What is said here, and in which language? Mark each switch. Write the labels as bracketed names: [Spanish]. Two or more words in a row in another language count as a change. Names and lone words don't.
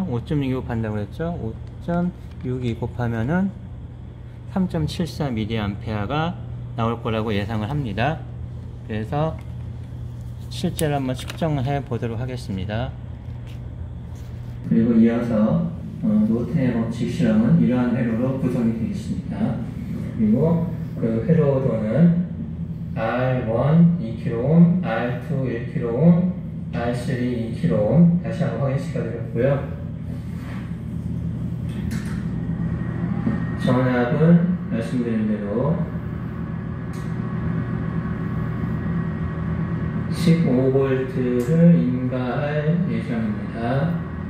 [Korean] 5.62 곱한다고 그랬죠? 5.62 곱하면은 3.74mA가 나올 거라고 예상을 합니다. 그래서 실제로 한번 측정을 해 보도록 하겠습니다. 그리고 이어서 노튼의 법칙 실험은 이러한 회로로 구성이 되어 있습니다. 그리고 그 회로도는 R1 2kΩ, R2 1kΩ, R3 2kΩ 다시 한번 확인시켜 드렸고요. 전압은 말씀드린 대로 15V를 인가할 예정입니다.